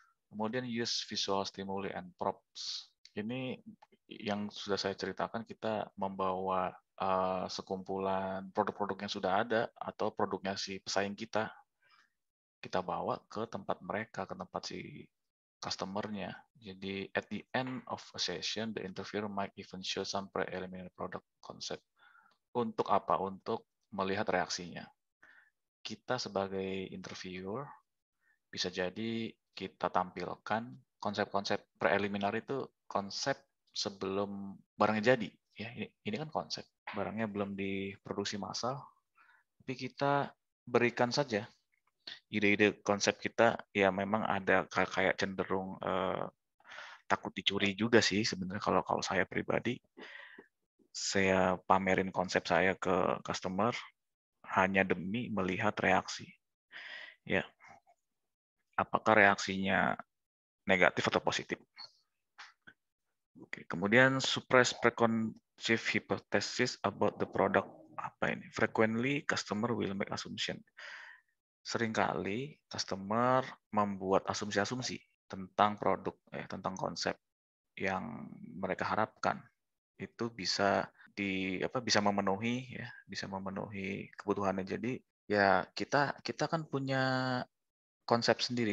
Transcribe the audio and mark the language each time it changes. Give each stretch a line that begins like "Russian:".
Indonesian: Kemudian
English: use visual stimuli and props.
Indonesian: Ini yang sudah saya ceritakan, kita membawa sekumpulan produk-produk yang sudah ada atau produknya si pesaing kita bawa ke tempat mereka, ke tempat si customer-nya. Jadi
English: at the end of a session, the interviewer might even show some preliminary product concept.
Indonesian: Untuk apa? Untuk melihat reaksinya. Kita sebagai interviewer bisa jadi kita tampilkan konsep-konsep preliminar itu konsep sebelum barangnya jadi. Ya, ini kan konsep. Barangnya belum diproduksi massal, tapi kita berikan saja ide-ide konsep kita. Ya memang ada kayak cenderung takut dicuri juga sih sebenarnya. Kalau saya pribadi, saya pamerin konsep saya ke customer hanya demi melihat reaksi. Ya, apakah reaksinya negatif atau positif? Oke, kemudian
English: suppress preconceived hypothesis about the product.
Indonesian: Apa ini?
English: Frequently customer will make assumption.
Indonesian: Seringkali customer membuat asumsi-asumsi tentang produk, tentang konsep yang mereka harapkan. Itu bisa bisa memenuhi, ya, bisa memenuhi kebutuhannya. Jadi ya kita kan punya konsep sendiri.